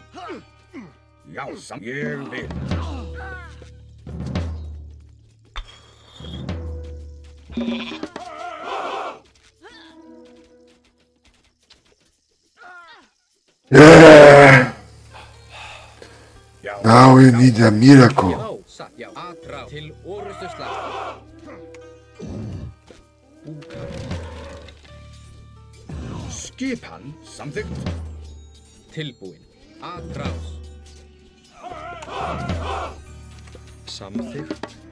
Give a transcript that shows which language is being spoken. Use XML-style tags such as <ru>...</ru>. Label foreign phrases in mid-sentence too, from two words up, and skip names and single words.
<is>Já, ég vil.</is> <en>Yeah!</en> <is>Já.</is> <en>Now we need a miracle.</en> <is>Já, satt. Já. Aðráð. Til orrustu slag. Skipan, samþykkt. Tilbúin. Aðráð. Samþykkt.</is>